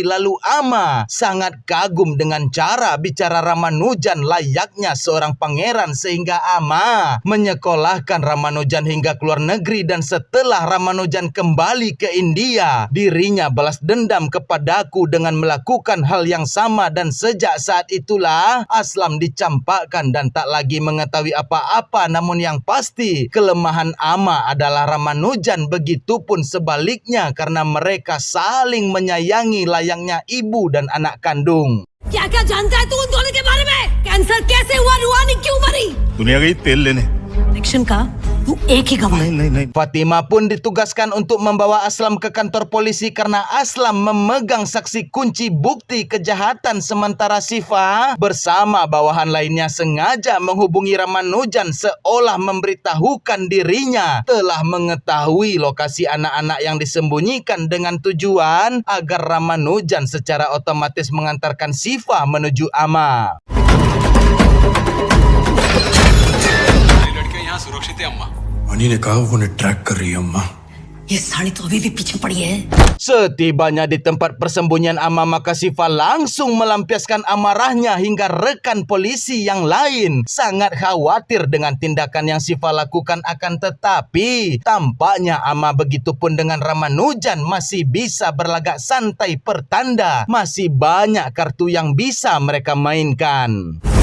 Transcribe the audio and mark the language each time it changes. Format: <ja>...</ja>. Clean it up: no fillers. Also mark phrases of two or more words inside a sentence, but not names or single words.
<id>Lalu Ama sangat kagum dengan cara bicara Ramanujan layaknya seorang pangeran, sehingga Ama menyekolahkan Ramanujan hingga keluar negeri, dan setelah Ramanujan kembali ke India, dirinya balas dendam kepadaku dengan melakukan hal yang sama, dan sejak saat itulah Aslam dicampakkan dan tak lagi mengetahui apa-apa. Namun yang pasti kelemahan Ama adalah Ramanujan, begitupun sebaliknya, karena mereka saling menyayangi layaknya ibu dan anak kandung.</id> <hi>क्या-क्या जानता है तू उन दोनों के बारे में? कैंसर कैसे हुआ, रुहानी क्यों मरी? दुनिया गई तेल लेने। एक्शन का तू एक ही गवाह है।</hi> <id>Fatima pun ditugaskan untuk membawa Aslam ke kantor polisi karena Aslam memegang saksi kunci bukti kejahatan, sementara Sifa bersama bawahan lainnya sengaja menghubungi Ramanujan seolah memberitahukan dirinya telah mengetahui lokasi anak-anak yang disembunyikan dengan tujuan agar Ramanujan secara otomatis mengantarkan Sifa menuju Ama.</id> <hi>लड़कियां यहाँ सुरक्षित है अम्मा। वानी ने कहा वो उन्हें ट्रैक कर रही है अम्मा। ये साड़ी तो अभी भी पीछे पड़ी है।</hi> <id>Setibanya di tempat persembunyian Ama, maka Sifa langsung melampiaskan amarahnya hingga rekan polisi yang lain sangat khawatir dengan tindakan yang Sifa lakukan, akan tetapi tampaknya Ama begitupun dengan Ramanujan masih bisa berlagak santai, pertanda masih banyak kartu yang bisa mereka mainkan.</id>